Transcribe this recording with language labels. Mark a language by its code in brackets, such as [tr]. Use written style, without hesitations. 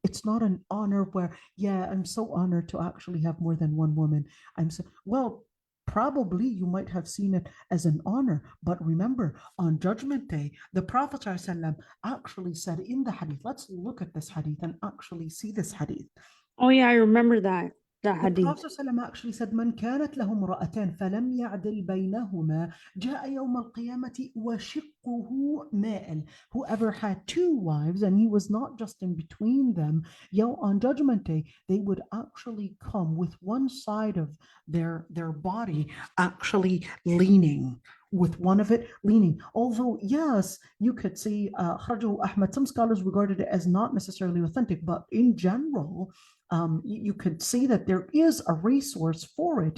[en] It's not an honor where, yeah, I'm so honored to actually have more than one woman. Well, probably you might have seen it as an honor. But remember, on Judgment Day, the Prophet ﷺ actually said in the hadith, let's look at this hadith and actually see this hadith. Oh yeah, I remember that The hadith. Prophet ﷺ actually said, [ar] من كانت له امرأتان فلم يعدل بينهما جاء يوم القيامة وشقه مائل. [en] Whoever had 2 wives and he was not just in between them, on Judgment Day, they would actually come with one side of their body actually leaning, with one of it leaning. Although, yes, you could see Kharju Ahmad, some scholars regarded it as not necessarily authentic, but in general, you could see that there is a resource for it.